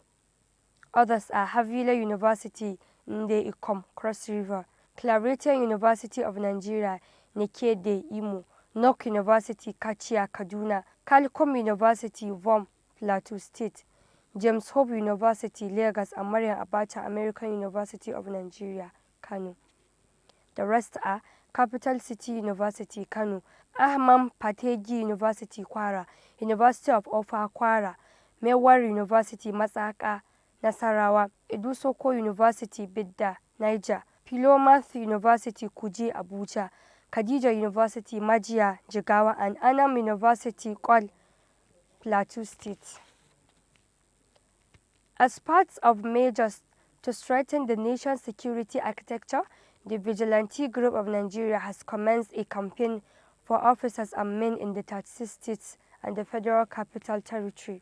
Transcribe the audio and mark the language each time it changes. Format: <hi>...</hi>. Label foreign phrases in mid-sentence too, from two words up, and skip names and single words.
<en>Others are Havila University, Nde Ikom, Cross River, Claretian University of Nigeria, Nekede, Imo, Nok University, Kachia, Kaduna, Calcom University, Vom, Plateau State, James Hope University, Lagos, and Mariam Abacha American University of Nigeria, Kano. The rest are Capital City University, Kano, Ahmad Pateji University, Kwara, University of Ofa, Kwara, Mewar University, Masaka, Nasarawa, Edusoko University, Bidda, Niger, Pilomath University, Kuje, Abuja, Khadija University, Majia, Jigawa, and Anam University, Kwal, Plateau State. As part of measures to strengthen the nation's security architecture, the Vigilante Group of Nigeria has commenced a campaign for officers and men in the 36 states and the Federal Capital Territory.</en>